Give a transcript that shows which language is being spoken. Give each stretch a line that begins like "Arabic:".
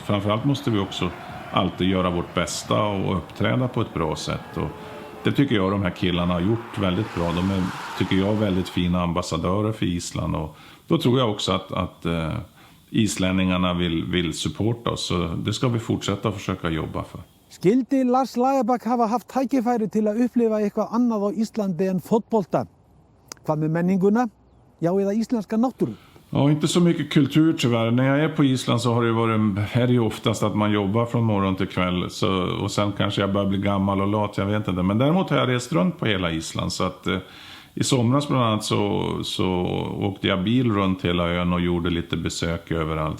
Swedish: Framförallt måste vi också alltid göra vårt bästa och uppträda på ett bra sätt. Och det tycker jag de här killarna har gjort väldigt bra. De är, tycker jag, väldigt fina ambassadörer för Island, och då tror jag också att islänningarna vill supporta oss, så det ska vi fortsätta försöka jobba för.
Icelandic: Skildi Lars Lagerbäck hafa haft tækifæri til að upplifa eitthvað annað á Íslandi en fotbolta? Hvað med menninguna? Ja, eða isländska náttúru?
Swedish: Ja, inte så mycket kultur tyvärr. När jag är på Island så är det ju oftast att man jobbar från morgon till kväll. Och sen kanske jag börjar bli gammal och lat, jag vet inte. Men däremot har jag rest runt på hela Island. Så att i somras bland annat så åkte jag bil runt hela ön och gjorde lite besök överallt.